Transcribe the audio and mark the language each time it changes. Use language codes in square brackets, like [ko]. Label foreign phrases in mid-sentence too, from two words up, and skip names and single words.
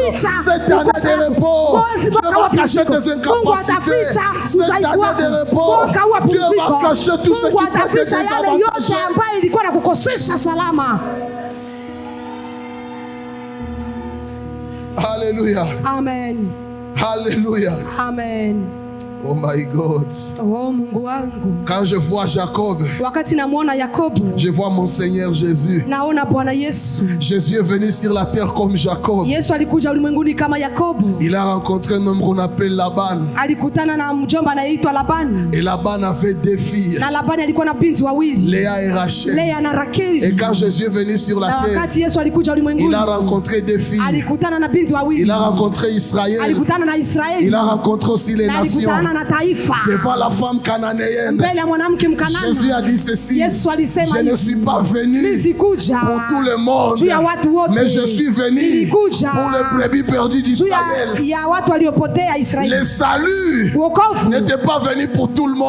[fr] Cette année de repos, Dieu va cacher tes incapacités. Cette année de repos, Dieu va cacher tout ce qui t'a fait désavantager. Alléluia. Amen. Alléluia. Amen. [en] Oh my God. [sw] Oh Mungu wangu. [fr] Quand je vois Jacob, [sw] wakati namuona Yakobo, [fr] je vois mon Seigneur Jésus. [sw] Naona Bwana Yesu. [fr] Jésus est venu sur la terre comme Jacob. [sw] Yesu alikuja ulimwenguni kama Yakobo. [fr] Il a rencontré un homme qu'on appelle Laban. [sw] Alikutana na mjomba anaitwa Labani. [fr] Et Laban avait deux filles. [sw] Na Labani alikuwa na binti wawili. [fr] Léa et Rachel. [sw] Léa na Rakeli. [fr] Et quand Jésus est venu sur la terre, [sw] wakati Yesu alikuja ulimwenguni, [fr] il a rencontré deux filles. [sw] Alikutana na binti wawili. [fr] Il a rencontré Israël. [sw] Alikutana na Israeli. [fr] Il a rencontré aussi les nations. Devant la femme cananéenne, Jésus a dit ceci: je ne suis pas venu pour tout le monde, mais je suis venu pour le brebis perdu d'Israël. Le salut n'était pas venu pour tout le monde.